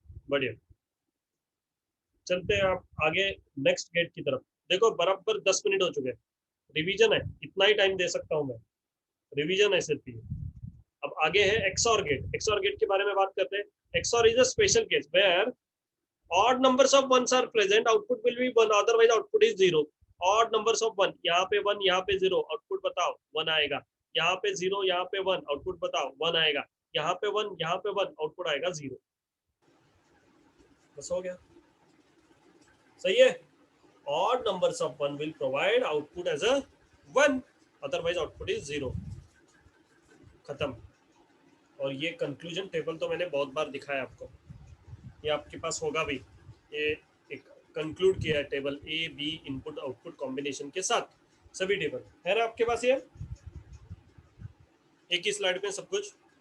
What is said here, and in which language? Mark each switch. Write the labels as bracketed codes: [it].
[hi] बढ़िया, चलते हैं आप आगे नेक्स्ट गेट की तरफ। देखो बराबर 10 मिनट हो चुके हैं। रिवीजन है, इतना ही टाइम दे सकता हूं मैं। रिवीजन है सिर्फ ये। अब आगे है एक्सऑर गेट। एक्सऑर गेट के बारे में बात करते हैं। [en] XOR is a special case where odd numbers of ones are present, output will be one, otherwise output is zero. odd numbers of one, [hi] यहाँ पे वन, यहाँ पे जीरो, आउटपुट बताओ वन आएगा। यहाँ पे जीरो, यहाँ पे वन, आउटपुट बताओ वन आएगा। यहाँ पे वन, यहाँ पे वन, आउटपुट आएगा जीरो। बस हो गया, सही है। [en] odd numbers of one will provide output as a one, otherwise output is zero। [hi] खत्म। और ये कंक्लूजन टेबल तो मैंने बहुत बार दिखाया आपको, ये आपके पास होगा भी। ये एक कंक्लूड किया है table A B input output combination के साथ, सभी टेबल है ना आपके पास। ये एक ही स्लाइड में सब कुछ।